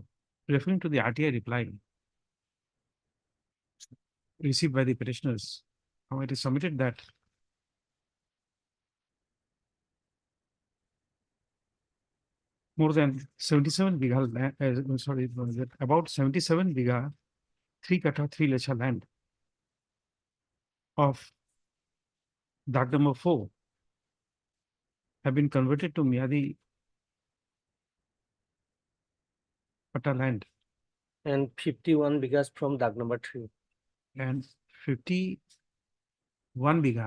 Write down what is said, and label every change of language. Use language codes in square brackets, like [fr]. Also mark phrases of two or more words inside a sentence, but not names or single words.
[en] Referring to the RTI reply received by the petitioners, how it is submitted that more than 77 bigha land, about 77 bigha, 3 kata, 3 lecha land of Dag number 4 have been converted to Miadi Pata land, And 51 bighas from Dag number 3 and 51 bigha